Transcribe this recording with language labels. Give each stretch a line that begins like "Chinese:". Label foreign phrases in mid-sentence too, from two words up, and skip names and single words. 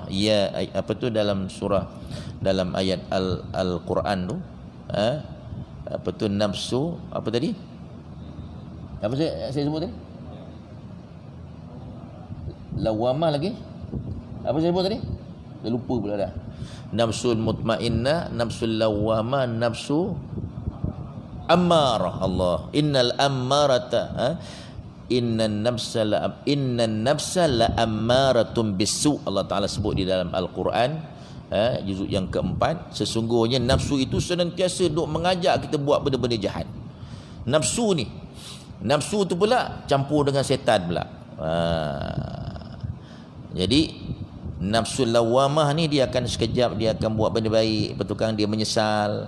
Malay: Ya, apa tu dalam surah, dalam ayat Al-Quran tu, apa tu nafsu apa tadi? Apa saya sebut tadi? Lawamah lagi? Apa saya sebut tadi? Dah lupa pula dah.
Arabic: النفس المطمئنة، النفس اللوامة، النفس الأمارة. الله، إن الأمارة إن النفس لأمارة بالسوء.
Malay: Allah Taala sebut di dalam Al-Quran, juzuk yang keempat, sesungguhnya nafsu itu senantiasa duk mengajak kita buat benda-benda jahat. Nafsu ni, nafsu tu pula campur dengan setan pula. Jadi
Arabic: النفس اللوامة
Malay: ni dia akan sekejap dia akan buat benda baik, betul dia menyesal.